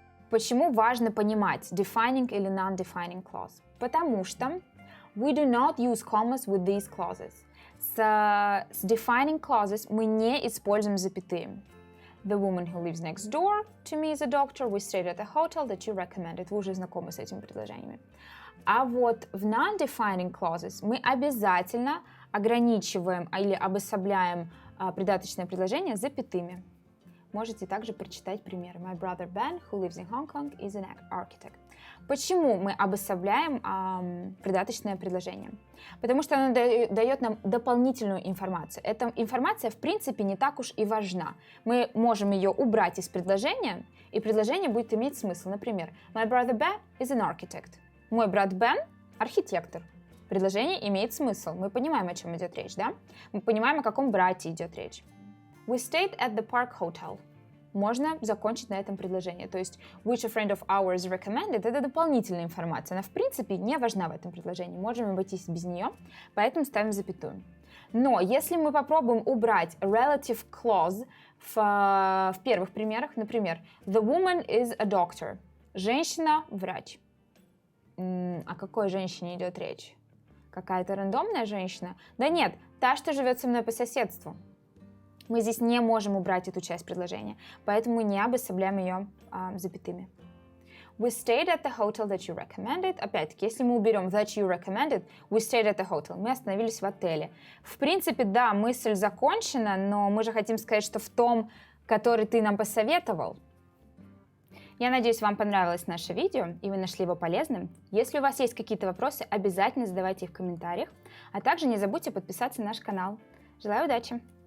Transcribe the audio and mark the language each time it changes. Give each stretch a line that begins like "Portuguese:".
Russian: Почему важно понимать defining или non-defining clause? Потому что
English: we do not use commas with these clauses.
Russian: С defining clauses мы не используем запятые.
English: The woman who lives next door to me is a doctor. We stayed at a hotel that you recommended.
Russian: Вы уже знакомы с этими предложениями. А вот в non-defining clauses мы обязательно ограничиваем или обособляем придаточное предложение запятыми. Можете также прочитать примеры.
English: My brother Ben, who lives in Hong Kong, is an architect.
Russian: Почему мы обособляем придаточное предложение? Потому что оно дает нам дополнительную информацию. Эта информация, в принципе, не так уж и важна. Мы можем ее убрать из предложения, и предложение будет иметь смысл. Например,
English: My brother Ben is an architect.
Russian: Мой брат Бен – архитектор. Предложение имеет смысл. Мы понимаем, о чем идет речь, да? Мы понимаем, о каком брате идет речь.
English: We stayed at the Park Hotel.
Russian: Можно закончить на этом предложении. То есть,
English: which a friend of ours recommended
Russian: – это дополнительная информация. Она, в принципе, не важна в этом предложении. Можем обойтись без нее, поэтому ставим запятую. Но если мы попробуем убрать relative clause в первых примерах, например,
English: the woman is a doctor.
Russian: Женщина – врач. О какой женщине идет речь? Какая-то рандомная женщина? Да нет, та, что живет со мной по соседству. Мы здесь не можем убрать эту часть предложения, поэтому мы не обособляем ее запятыми.
English: We stayed at the hotel that you recommended.
Russian: Опять-таки, если мы уберем
English: that you recommended, we stayed at the hotel.
Russian: Мы остановились в отеле. В принципе, да, мысль закончена, но мы же хотим сказать, что в том, который ты нам посоветовал. Я надеюсь, вам понравилось наше видео и вы нашли его полезным. Если у вас есть какие-то вопросы, обязательно задавайте их в комментариях, а также не забудьте подписаться на наш канал. Желаю удачи!